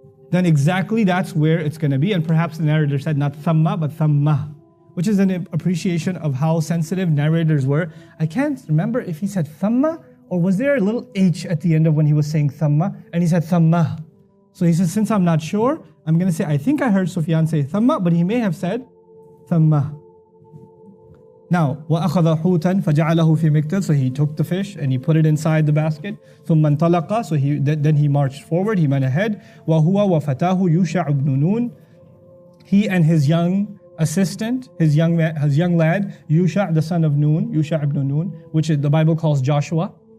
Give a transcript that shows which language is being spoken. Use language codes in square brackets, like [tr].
[en] Then exactly that's where it's going to be. And perhaps the narrator said not thamma, but thammah, which is an appreciation of how sensitive narrators were. I can't remember if he said thamma or was there a little H at the end of when he was saying thamma and he said thamma. So he says, since I'm not sure, I'm going to say, I think I heard Sufyan say thamma, but he may have said thamma. Now, [ar] وَأَخَذَ حُوتًا فَجَعَلَهُ فِي مِكْتَلٍ. [en] So he took the fish and he put it inside the basket. [ar] ثُمَّ انطَلَقَ. [en] So then he marched forward, he went ahead. [ar] وَهُوَ وَفَتَاهُ يُوشَعُ بْنُ نُونٍ. [en] He and his young assistant, his young lad, Yusha, the son of Nun, Yusha ibn Nun, which the Bible calls Joshua.